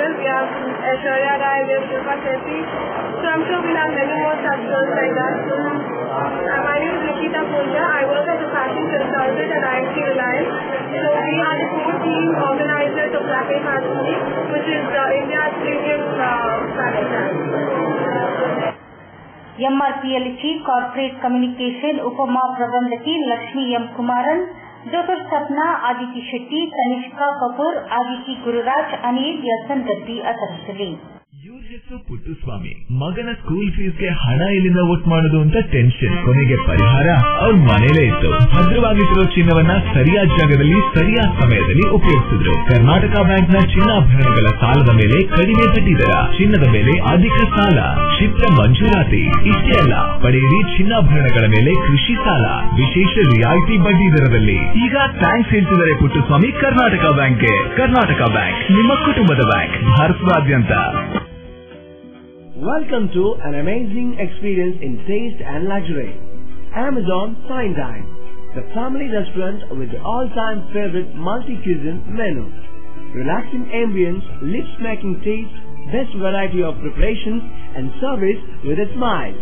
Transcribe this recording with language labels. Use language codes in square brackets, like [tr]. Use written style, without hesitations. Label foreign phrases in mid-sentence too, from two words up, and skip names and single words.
[en] We have Aishwarya Rai, we have Shilpa Shetty. So I'm sure we'll have many more such girls like that. My name is Nikita Punja. I work as a fashion consultant at IMC Reliance. So we are the core team organizers of Black Fashion Week, which is India's premium fashion brand. [kn] MRPL [en] chief corporate communication [kn] ಉಪಮಾ ಪ್ರಬಂಧಕಿ लक्ष्मी एम कुमारन, डॉक्टर सपना, आदिति शेट्टी, तनिष्का कपूर, आदिति गुरुराज, अनिल यसन ಗದ್ದಿ ಅತರಿಸಲಿ. ಇವ್ರ ಹೆಸರು ಪುಟ್ಟಸ್ವಾಮಿ. ಮಗನ [en] school feesge [kn] ಹಣ ಎಲ್ಲಿಂದ ಒಟ್ಟು ಮಾಡೋದು ಅಂತ ಟೆನ್ಷನ್. ಕೊನೆಗೆ ಪರಿಹಾರ ಅವ್ರ ಮನೇಲೇ ಇತ್ತು. ಭದ್ರವಾಗಿಟ್ಟಿರೋ ಚಿನ್ನವನ್ನ ಸರಿಯಾದ ಜಾಗದಲ್ಲಿ ಸರಿಯಾದ ಸಮಯದಲ್ಲಿ ಉಪಯೋಗಿಸಿದ್ರು. ಕರ್ನಾಟಕ ಬ್ಯಾಂಕ್ ನ ಚಿನ್ನಾಭರಣಗಳ ಸಾಲದ ಮೇಲೆ ಕಡಿಮೆ ಬಡ್ಡಿ ದರ, ಚಿನ್ನದ ಮೇಲೆ ಅಧಿಕ ಸಾಲ, ಕ್ಷಿಪ್ರ ಮಂಜೂರಾತಿ. ಇಷ್ಟೇ ಅಲ್ಲ, ಪಡೆಯಿರಿ ಚಿನ್ನಾಭರಣಗಳ ಮೇಲೆ ಕೃಷಿ ಸಾಲ ವಿಶೇಷ ರಿಯಾಯಿತಿ ಬಡ್ಡಿ ದರದಲ್ಲಿ. ಈಗ ಥ್ಯಾಂಕ್ಸ್ ಹೇಳ್ತಿದ್ದಾರೆ ಪುಟ್ಟಸ್ವಾಮಿ ಕರ್ನಾಟಕ ಬ್ಯಾಂಕ್ಗೆ. ಕರ್ನಾಟಕ ಬ್ಯಾಂಕ್ ನಿಮ್ಮ ಕುಟುಂಬದ ಬ್ಯಾಂಕ್, ಭಾರತದಾದ್ಯಂತ. [en] Welcome to an amazing experience in taste and luxury. Amazon Fine Dine, the family restaurant with the all-time favorite multi-cuisine menu. Relaxing ambience, lips-smacking taste, best variety of preparations and service with a smile.